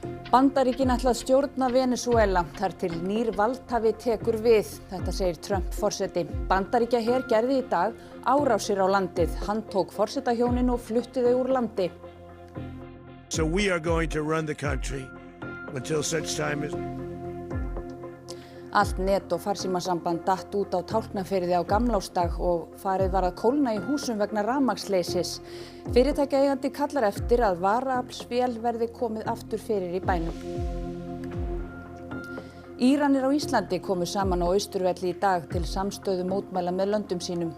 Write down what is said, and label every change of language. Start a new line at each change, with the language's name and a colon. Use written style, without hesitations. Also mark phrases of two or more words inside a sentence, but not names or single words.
Icelandic: Bandaríkin ætla að stjórna Venesúela þar til nýr valdhafi tekur við. Þetta segir Trump forseti. Bandaríkjaher gerði í dag árásir á landið. Hann tók forsetahjónin og flutti þau úr landi.
English: So we are going to run the country until such time as...
Icelandic: Allt net og farsímasamband datt út á Tálknafirði á gamlársdag og farið var að kólna í húsum vegna rafmagnsleysis. Fyrirtækjaeigandi kallar eftir að varaaflsvél verði komið aftur fyrir í bænum. Íranir á Íslandi komu saman á Austurvelli í dag til samstöðu mótmæla með löndum sínum.